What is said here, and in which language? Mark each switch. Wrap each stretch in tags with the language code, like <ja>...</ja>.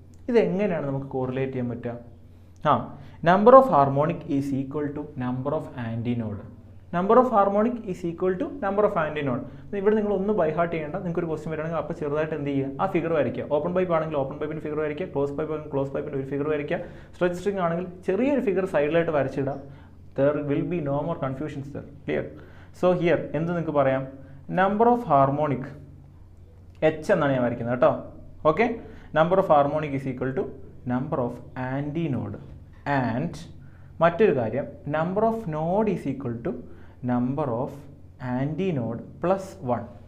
<ml>ഇതെങ്ങനെയാണ് നമുക്ക് കോറിലേറ്റ് ചെയ്യാൻ പറ്റുക?</ml> <en>Number of harmonic is equal to number of antinode. Number of harmonic is equal to number of antinode.</en> <ml>ഇവിടെ നിങ്ങൾ ഒന്ന് ബൈ ഹാർട്ട് ചെയ്യേണ്ട. നിങ്ങൾക്ക് ഒരു ക്വസ്റ്റ്യൻ വരികയാണെങ്കിൽ അപ്പോൾ ചെറുതായിട്ട് എന്ത് ചെയ്യുക, ആ ഫിഗർ വരയ്ക്കുക. ഓപ്പൺ പൈപ്പ് ആണെങ്കിൽ ഓപ്പൺ പൈപ്പിൻ്റെ ഫിഗർ വരയ്ക്കുക, ക്ലോസ് പൈപ്പ് ആണെങ്കിൽ ക്ലോസ് പൈപ്പിൻ്റെ ഒരു ഫിഗർ വരയ്ക്കുക, സ്ട്രെച്ച് സ്ട്രിങ് ആണെങ്കിൽ ചെറിയൊരു ഫിഗർ സൈഡിലായിട്ട് വരച്ചിടാം.</ml> <en>there will be no more confusions there. Clear? So here</en> <ml>എന്ത് നിങ്ങൾക്ക് പറയാം, നമ്പർ ഓഫ് ഹാർമോണിക് h എന്നാണ് ഞാൻ വരയ്ക്കുന്നത് കേട്ടോ.</ml> <en>okay, number of harmonic is equal to number of antinode and</en> <ml>മറ്റൊരു കാര്യം</ml> <en>Number of node is equal to number of antinode plus 1.</en>